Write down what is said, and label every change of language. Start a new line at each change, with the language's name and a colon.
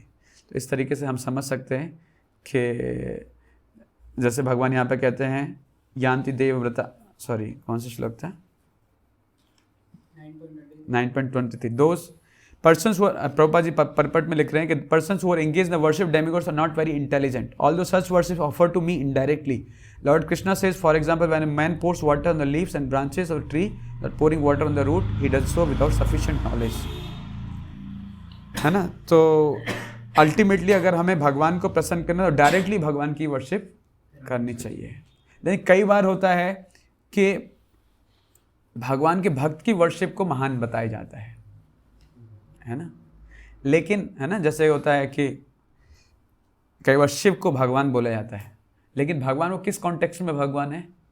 Hindi: तो इस तरीके से हम समझ सकते हैं कि जैसे भगवान यहाँ पे कहते हैं
Sanskrit: यान्ति देवव्रता,
Hindi: सॉरी कौन सा श्लोक था, 9.23,
English: those persons who are,
Hindi: Prabhupada ji purport में लिख रहे हैं कि
English: persons who are engaged in the worship demigods are not very intelligent, although such worship is offered to me indirectly. Lord Krishna says, for example, when a man pours water on the leaves and branches of a tree, or pouring water on the root, he does so without sufficient knowledge. है ना?
Hindi: तो ultimately अगर हमें भगवान को प्रसन्न करना तो डायरेक्टली भगवान की वर्शिप करनी चाहिए। लेकिन कई बार होता है कि भगवान के भक्त की वर्शिप को महान बताया जाता है ना, लेकिन है ना, जैसे होता है कि कई बार शिव को भगवान बोला जाता है, लेकिन भगवान वो किस कॉन्टेक्स्ट में भगवान है।